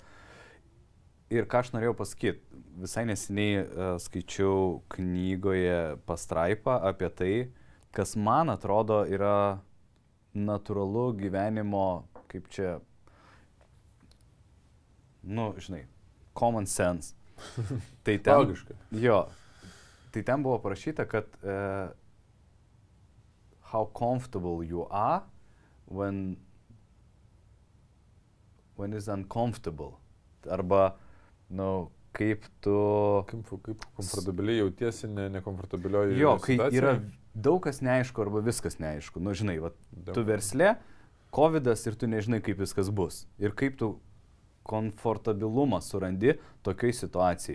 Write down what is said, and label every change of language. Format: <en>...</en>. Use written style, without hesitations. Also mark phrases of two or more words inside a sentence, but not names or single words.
<lt>Ir ką aš norėjau pasakyti, visai neseniai skaičiau knygoje pastraipą apie tai, kas man atrodo yra natūralu gyvenimo, kaip čia... žinai,</lt> <en>common sense.</en> <lt>Tai ten, logiška. Tai ten buvo parašyta, kad</lt> <en>how comfortable you are when is uncomfortable.</en> <lt>Arba, kaip tu... Kaip komfortabiliai jautiesi nekomfortabilioje situacijoje. Kai yra daug kas neaišku arba viskas neaišku. Žinai, tu versle, covidas ir tu nežinai, kaip viskas bus. Ir kaip tu komfortabilumą surandi tokiai situacijai.</lt>